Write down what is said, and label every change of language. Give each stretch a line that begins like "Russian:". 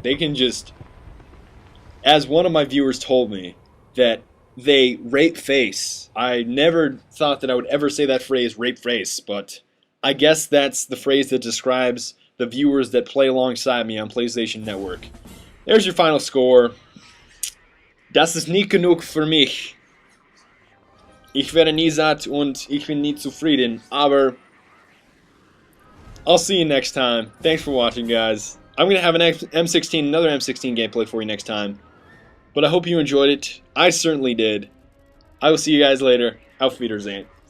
English: They can just, as one of my viewers told me, that they rape face. I never thought that I would ever say that phrase, rape face, but I guess that's the phrase that describes the viewers that play alongside me on PlayStation Network. There's your final score.
German: Das ist nie genug für mich. Ich werde nie satt und ich bin nie zufrieden, aber
English: I'll see you next time. Thanks for watching, guys. I'm going to have an M16, another M16 gameplay for you next time. But I hope you enjoyed it. I certainly did. I will see you guys later.
German: Auf Wiedersehen.